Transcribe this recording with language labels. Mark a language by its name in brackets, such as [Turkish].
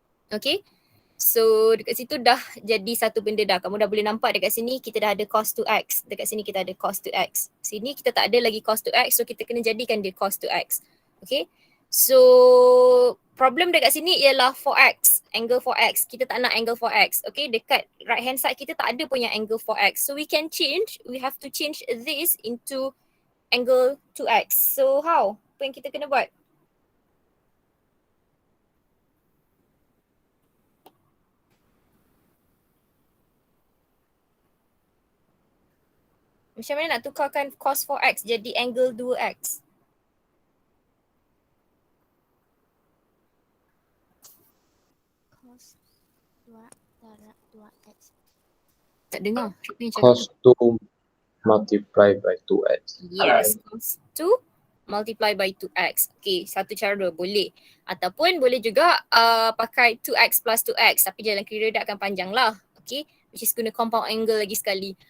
[Malay] Okay, so dekat situ dah jadi satu benda dah. Kamu dah boleh nampak dekat sini kita dah ada cos 2x. Dekat sini kita ada cos 2x. Sini kita tak ada lagi cos 2x, so kita kena jadikan dia cos 2x. Okay, so problem dekat sini ialah 4x, angle 4x. Kita tak nak angle 4x. Okay, dekat right hand side kita tak ada punya angle 4x. [English] So we can change, we have to change this into angle 2x. [Malay] So how? Apa yang kita kena buat? Macam mana nak tukarkan cos 4x jadi angle 2x? Cos 2 darab 2x Tak dengar. Siapa yang cakap Cos tu? [English] 2 multiply by 2x. Yes, cos 2 multiply by 2x. [Malay] Okay, satu cara boleh. Ataupun boleh juga pakai 2x plus 2x tapi jalan kira dia akan panjang lah. Okay, which is guna compound angle lagi sekali.